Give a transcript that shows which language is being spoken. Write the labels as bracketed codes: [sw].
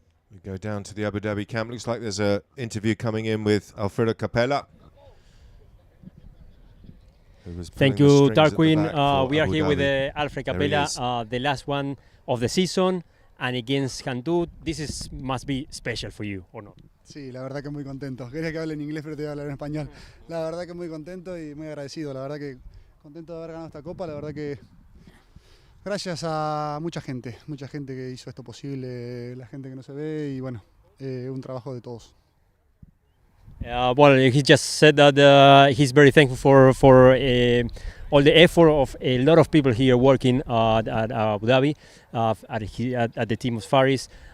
[en] We go down to the Abu Dhabi camp. Looks like there's an interview coming in with Alfredo Capella. Thank you, Darwin. We are here with Alfred Capella, the last one of the season. and against Ghantoot. Must be special for you, or not? [es] Sí, la verdad que muy contento. Quería que hable en inglés, pero te voy a hablar en español. La verdad que muy contento y muy agradecido. La verdad que contento de haber ganado esta copa. La verdad que gracias a mucha gente que hizo esto posible, la gente que no se ve y bueno, un trabajo de todos. [en] Well, he just said that he's very thankful for all the effort of a lot of people here working at Abu Dhabi, at the team of Faris.